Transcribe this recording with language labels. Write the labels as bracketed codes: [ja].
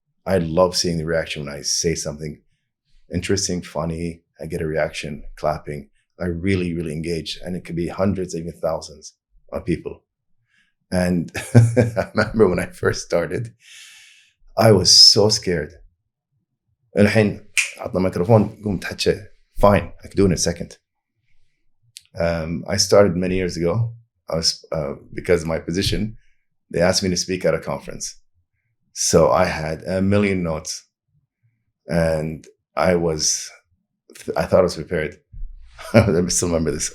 [en] I love seeing the reaction when I say something interesting, funny. I get a reaction, clapping. I really, really engage. And it could be hundreds, even thousands of people. And I remember when I first started, I was so scared. [ar] الحين عطنا ميكروفون قوم تحكي. [en] Fine, I could do it in a second. I started many years ago. I was because of my position, they asked me to speak at a conference. So I had a million notes, and I thought I was prepared. I still remember this.